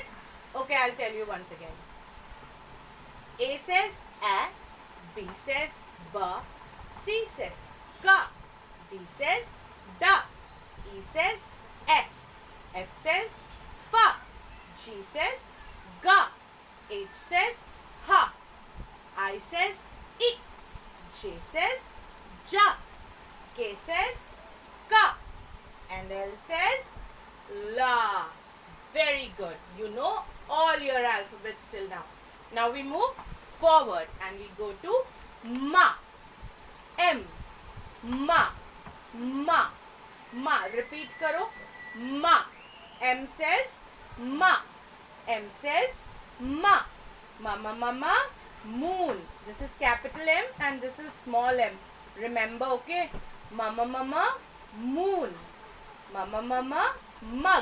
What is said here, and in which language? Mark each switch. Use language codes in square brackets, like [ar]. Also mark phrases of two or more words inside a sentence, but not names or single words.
[en] Okay, I'll tell you once again. A says A, B says B, C says K, D says Da, E says E, F says F, G says Ga, H says Ha, I says I, J says Ja, K says Ka, and L says La. Very good. You know all your alphabets till now. Now we move forward and we go to Ma. M. Ma. Ma. Ma. Repeat karo. Ma. M says Ma. M says Ma. Mama mama moon. This is capital M and this is small m. Remember, okay? Mama mama moon. Mama mama mug.